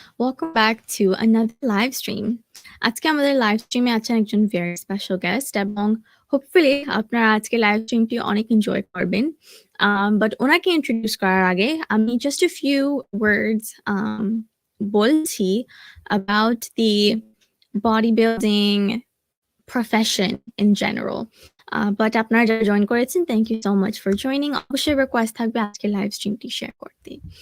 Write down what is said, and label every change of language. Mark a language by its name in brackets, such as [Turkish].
[English] Welcome back to another live stream. [Bangla] আজকে আমাদের live স্ট্রিমে আছেন একজন [English] very special guest [Bangla] এবং [English] hopefully [Bangla] আপনারা আজকে লাইভ স্ট্রিমটি অনেক এনজয় করবেন। [English] But [Bangla] ওনাকে ইন্ট্রোডিউস করার আগে আমি [English] just a few words [Bangla] বলছি [English] about the bodybuilding profession in general. But [Bangla] আপনারা যারা জয়েন করেছেন, [English] thank you so much for joining. [Bangla] অবশ্যই রিকোয়েস্ট থাকবে আজকে লাইভ স্ট্রিমটি শেয়ার করতে।